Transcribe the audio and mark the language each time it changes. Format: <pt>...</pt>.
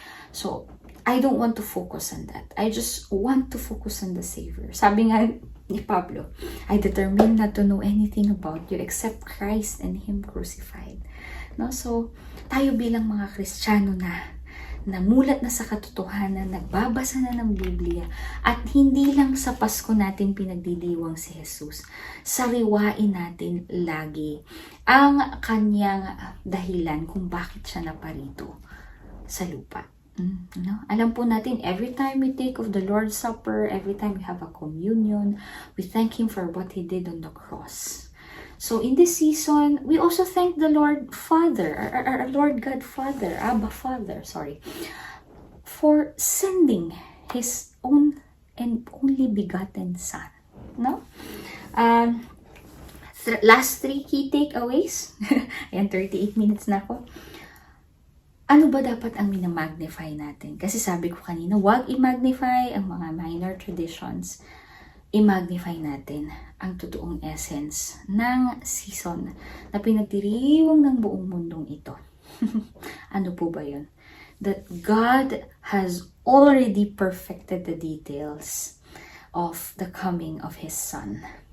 <en>So, I don't want to focus on that. I just want to focus on the Savior.</en> <tl>Sabi nga ni Pablo,</tl> <en>I determined not to know anything about you except Christ and Him crucified.</en> <tl>No? So, tayo bilang mga Kristiyano na mulat na sa katotohanan, nagbabasa na ng Biblia, at hindi lang sa Pasko natin pinagdidiwang si Jesus. Sariwain natin lagi ang kanyang dahilan kung bakit siya naparito sa lupa. No? Alam po natin,</tl> <en>every time we take of the Lord's Supper, every time we have a communion, we thank Him for what He did on the cross. So in this season, we also thank the Lord Father, our Lord God Father, Abba Father, for sending His own and only begotten Son.</en> <tl>No?</tl> <en>Last 3 key takeaways.</en> <tl>Ayan,</tl> <en>38 minutes</en> <tl>na ako. Ano ba dapat ang minamagnify natin? Kasi sabi ko kanina, huwag i-magnify ang mga minor traditions. I-magnify natin ang totoong essence ng season na pinagdiriwang ng buong mundong ito. Ano po ba yun?</tl> <en>That God has already perfected the details of the coming of His Son.</en>